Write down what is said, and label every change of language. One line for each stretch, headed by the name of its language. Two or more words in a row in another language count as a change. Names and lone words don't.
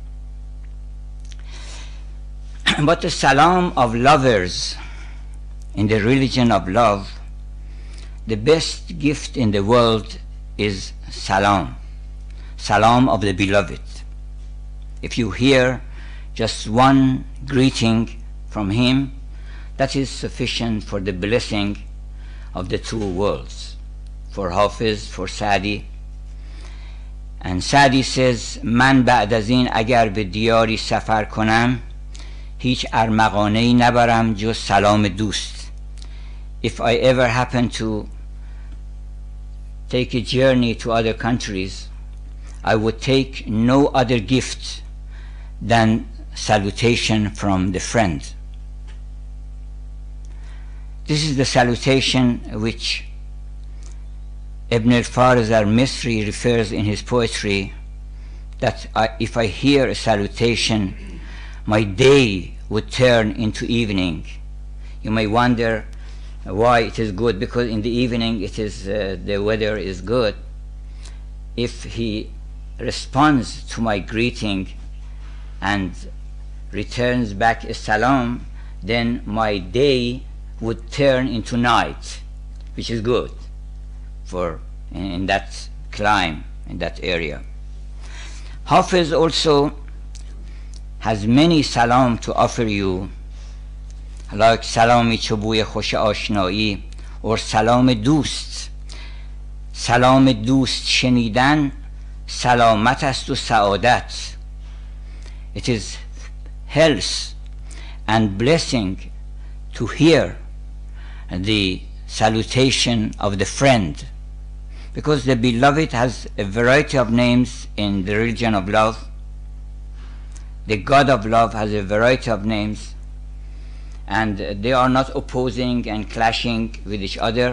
English: But the salam of lovers in the religion of love, the best gift in the world is salam, salam of the beloved. If you hear just one greeting from him, that is sufficient for the blessing of the two worlds, for Hafiz, for Sadi. And Sadi says,
Persian: من بعد از این اگر به دیاری سفر کنم هیچ ارمغانه‌ای نبرم جز سلام دوست.
English: If I ever happen to take a journey to other countries, I would take no other gift than salutation from the friend. This is the salutation which Ibn al-Fariz al-Misri refers in his poetry, that if I hear a salutation, my day would turn into evening. You may wonder why it is good, because in the evening it is the weather is good. If he responds to my greeting and returns back a salam, then my day would turn into night, which is good for in that climate, in that area. Hafiz also has many salam to offer you, like salami
Persian: چوبوی خوش آشنایی
English: or
Persian: سلام دوست. سلام دوست شنیدن سلامت است و سعادت.
English: It is health and blessing to hear the salutation of the friend, because the beloved has a variety of names in the religion of love. The God of love has a variety of names, and they are not opposing and clashing with each other.